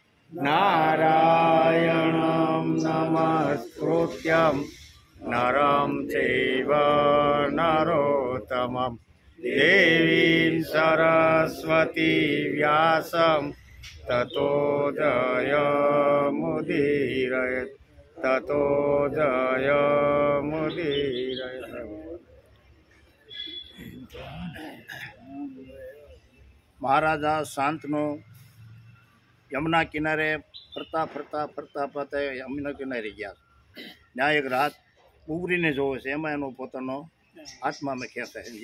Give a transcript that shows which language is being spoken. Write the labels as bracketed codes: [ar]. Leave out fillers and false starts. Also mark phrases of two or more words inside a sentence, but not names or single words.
[sa] नारायणं नमस्कृत्यं नरं चैव नरोत्तमं देवीं सरस्वती व्यासं ततो जयमुदीरयेत् ततो जयमुदीरयेत्। [gu] મહારાજા શાંતનો યમુના કિનારે ફરતા ફરતા ફરતા ફરતા યમુના કિનારે ગયા. ત્યાં એક રાત ઉભરીને જોવે છે. એમાં એનો પોતાનો આત્મામાં ખેંચે છે.